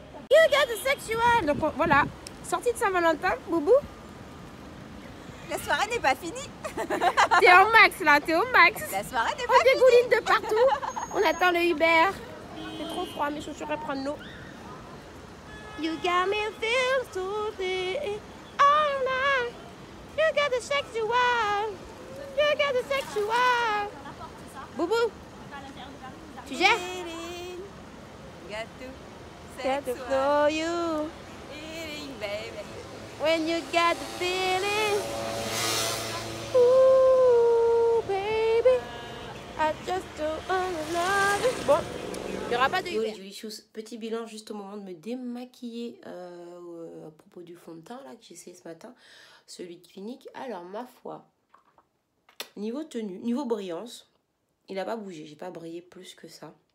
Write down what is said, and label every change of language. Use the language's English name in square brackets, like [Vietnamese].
[English] You got the sexual. [French] Donc voilà, sortie de Saint-Valentin, Boubou. La soirée n'est pas finie. T'es au max là, t'es au max. La soirée n'est On pas dégouline de partout. On attend le Uber. C'est trop froid, mes chaussures elles prennent l'eau. [English] You got me feel so deep all night. You got the sexual. You got the sexual. [French] Boubou, tu gères? Gâteau. [English] Got to know you. Feeling, baby. When you got the feeling. Ooh, baby. I just don't wanna love you. [French] Bon, il n'y aura pas de Uber. Petit bilan juste au moment de me démaquiller à propos du fond de teint là que j'ai essayé ce matin, celui de Clinique. Alors ma foi, Niveau tenue, niveau brillance, il n'a pas bougé. J'ai pas brillé plus que ça.